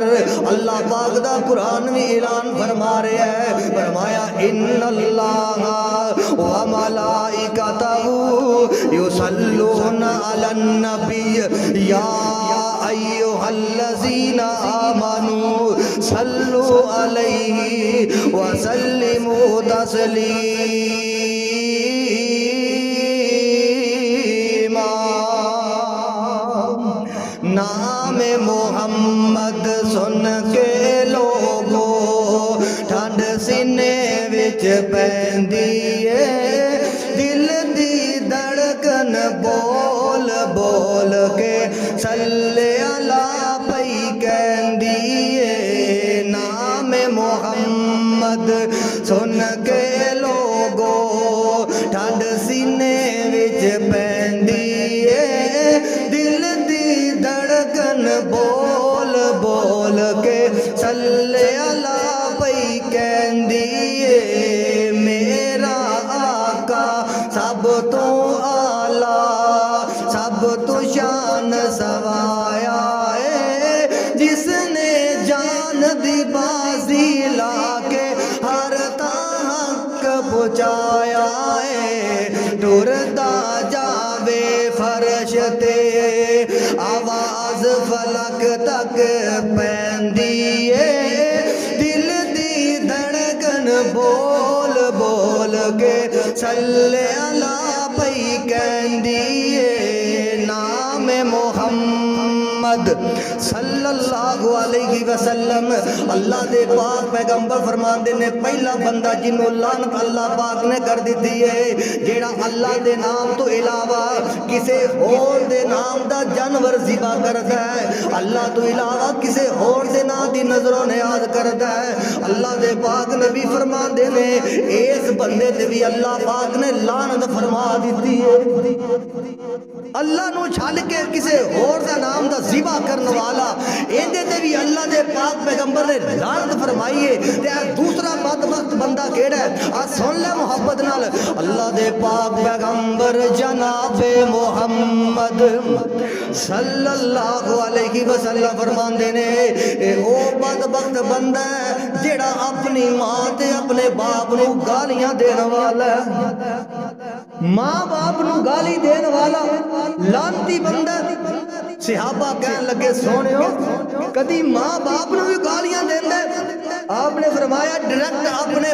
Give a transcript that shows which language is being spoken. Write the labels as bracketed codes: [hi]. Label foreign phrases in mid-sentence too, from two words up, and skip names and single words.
[ur] اللہ پاک دا قرآن میں اعلان فرما رہے ہیں، فرمایا [ar] ان اللہ وملائکتہ یصلون علی النبی یا ایھا الذین آمنوا صلوا علیہ وسلموا تسلیما۔ [pa] نام محمد سن کے لوگو ٹھنڈ سینے وچ پیندی ہے دل دی دھڑکن بول بول کے صلے علیٰ پئی کہندی ہے نام محمد سن کے لوکو ٹھنڈ سینے وچ پیندی ہے دل دی دھڑکن بول بول کے صلے علیٰ پئی کہندی ہے میرا آقا سب توں اعلیٰ سب توں شان سوایا ہے جس نے جان دی بازی لا کے حق تک پہنچایا ہے ٹردا جاوے فرش تے آواز فلک تک پیندی ہے دل دی دھڑکن بول بول کے صلے علیٰ پئی کہندی ہے نام محمد [ar] صلى الله عليه [pa] وسلم اللہ دے پاک پیغمبر فرماندے نے پہلا بندہ جنہوں لعنت اللہ پاک نے کر دتی ہے جیہڑا اللہ دے نام توں علاوہ کسے ہور دے نام دا جانور ذبح کردا ہے اللہ توں علاوہ کسے ہور دے نام دی نذر نیاز کردا ہے اللہ دے پاک نبی فرماندے نے اس بندے تے وی اللہ پاک نے لعنت فرما دتی ہے اللہ نوں چھڈ کے کسے ہور دا نام دا ذبح کرن والا ایہدے تے وی اللہ دے پاک پیغمبر نے لعنت فرمائی ہے تے دوجا بدبخت بندہ کیہڑا ہے آ سن لے محبت نال اللہ دے پاک پیغمبر جنابِ محمد [ar] صلى الله عليه وسلم [pa] فرماندے نے او بدبخت بندہ ہے جیہڑا اپنی ماں تے اپنے باپ نوں گالیاں دین والا ماں باپ نوں گالی دین والا لعنتی بندہ صحابہ کہن لگے سوہنیو کدی ماں باپ نوں وی گالیاں دیندا آپ نے فرمایا ڈائریکٹ اپنے